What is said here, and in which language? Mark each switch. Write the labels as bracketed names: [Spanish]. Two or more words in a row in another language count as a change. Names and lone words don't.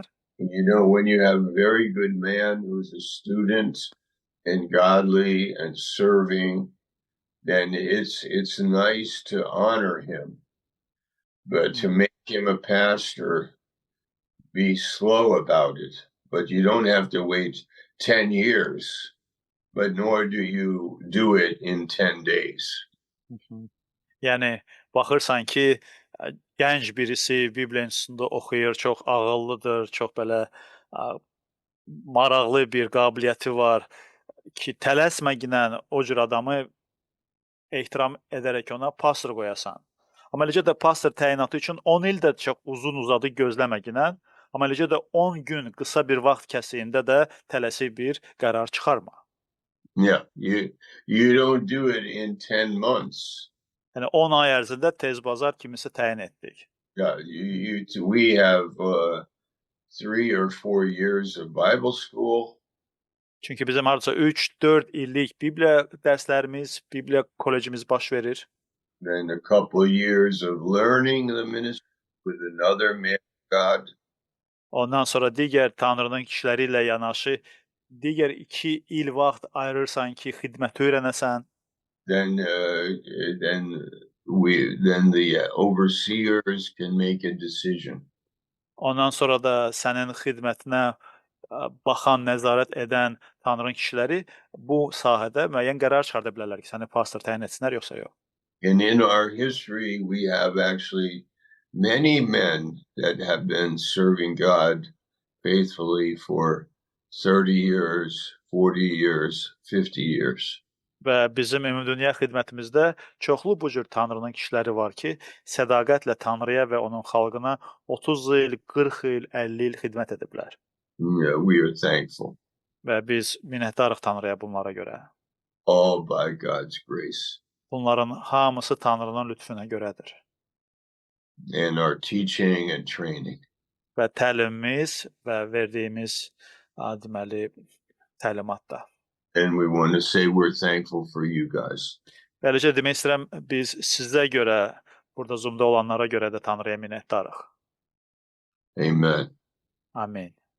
[English] When you have a very good man who's a student and godly and serving, then it's nice to honor him. But to make him a pastor, be slow about it. But you don't have to wait 10 years, but nor do you do it in 10 days. [Azerbaijani] Yəni baxırsan ki, gənc birisi Bibliya institutunda oxuyur, çox ağıllıdır, çox belə maraqlı bir qabiliyyəti var ki, tələsməginə o cür adamı ehtiram edərək ona pastor qoyasan. Amma eləcə də pastor təyinatı üçün 10 il də çox uzun-uzadı gözləməginə, amma eləcə də 10 gün qısa bir vaxt kəsiyində də tələsik bir qərar çıxarma. [English] Yeah, you don't do it in 10 months. [Azerbaijani] Yəni 10 ay ərzində tez bazar kimisə təyin etdik. [English] Yeah, we have 3 or 4 years of Bible school. [Azerbaijani] Çünki bizim hardasa 3-4 illik Bibliya dərslərimiz, Bibliya kollecimiz baş verir. [English] Then a couple of years of learning the ministry with another man of God. [Azerbaijani] Ondan sonra digər Tanrının kişiləri ilə yanaşı digər 2 il vaxt ayırırsan ki, xidmət öyrənəsən. [English] Then the overseers can make a decision. [Azerbaijani] Ondan sonra da sənin xidmətinə baxan, nəzarət edən Tanrının kişiləri bu sahədə müəyyən qərar çıxarda bilərlər ki, səni pastor təyin etsinlər yoxsa yox. [English] And in our history, we have actually many men that have been serving God faithfully for 30 years, 40 years, 50 years. [Azerbaijani] Və bizim ümumdünya xidmətimizdə çoxlu bu cür Tanrının kişiləri var ki, sədaqətlə Tanrıya və onun xalqına 30 il, 40 il, 50 il xidmət ediblər. [English] Yeah, we are thankful. [Azerbaijani] Və biz minnətdarıq Tanrıya bunlara görə. [English] All by God's grace. [Azerbaijani] Bunların hamısı Tanrının lütfünə görədir. [English] And our teaching and training. [Azerbaijani] Və təlimimiz və verdiyimiz deməli təlimat da. [English] And we want to say we're thankful for you guys. [Azerbaijani] Beləcə demək istəyirəm, biz sizə görə, burada Zoom-da olanlara görə də Tanrıya minnətdarıq. [English] Amen. [Azerbaijani] Amin.